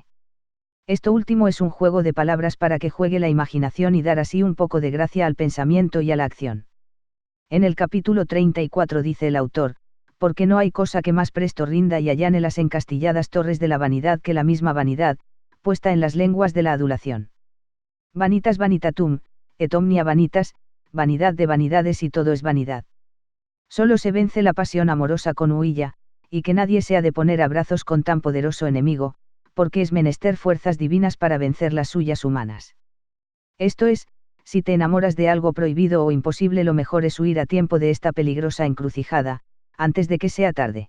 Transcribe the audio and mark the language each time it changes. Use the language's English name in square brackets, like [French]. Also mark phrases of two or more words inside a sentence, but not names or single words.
[Spanish] Esto último es un juego de palabras para que juegue la imaginación y dar así un poco de gracia al pensamiento y a la acción. En el capítulo 34 dice el autor, porque no hay cosa que más presto rinda y allane las encastilladas torres de la vanidad que la misma vanidad, puesta en las lenguas de la adulación. [Latin] Vanitas vanitatum, et omnia vanitas, [Spanish] vanidad de vanidades y todo es vanidad. Solo se vence la pasión amorosa con huilla, y que nadie se ha de poner a brazos con tan poderoso enemigo, porque es menester fuerzas divinas para vencer las suyas humanas. Esto es, si te enamoras de algo prohibido o imposible, lo mejor es huir a tiempo de esta peligrosa encrucijada, antes de que sea tarde.